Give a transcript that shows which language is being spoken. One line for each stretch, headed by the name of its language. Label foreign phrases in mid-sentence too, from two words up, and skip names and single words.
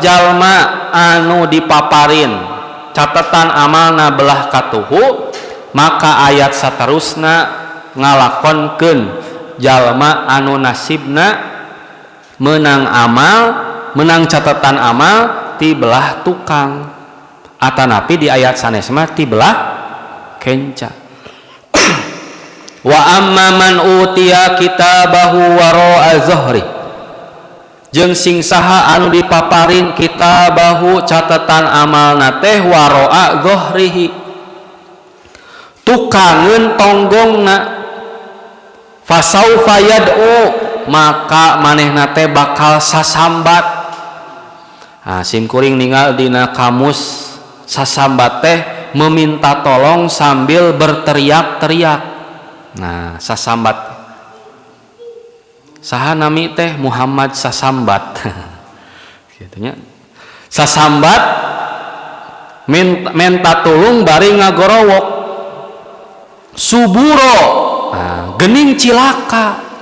Sundanese: jalma anu dipaparin catatan amalna belah katuhu, maka ayat saterusna ngalakonkeun jalma anu nasibna menang amal, menang catatan amal ti belah tukang, atanapi di ayat sanes mah ti belah kenca.
Arabic: وأما من أوتي كتابه وراء ظهره,
Sundanese: jeung sing saha anu dipaparin kitabahu catatan amalna teh
Arabic: وراء ظهره,
Sundanese: tukangeun tonggongna,
Arabic: فسوف يدعو,
Sundanese: maka manehna teh bakal sasambat. Nah, simkuring ningal dina kamus sasambat teh
Indonesian: meminta tolong sambil berteriak-teriak.
Sundanese: Nah, sasambat saha nami teh Muhammad sasambat gitunya. Sasambat minta tulung bari ngagorowok suburo, nah, gening cilaka,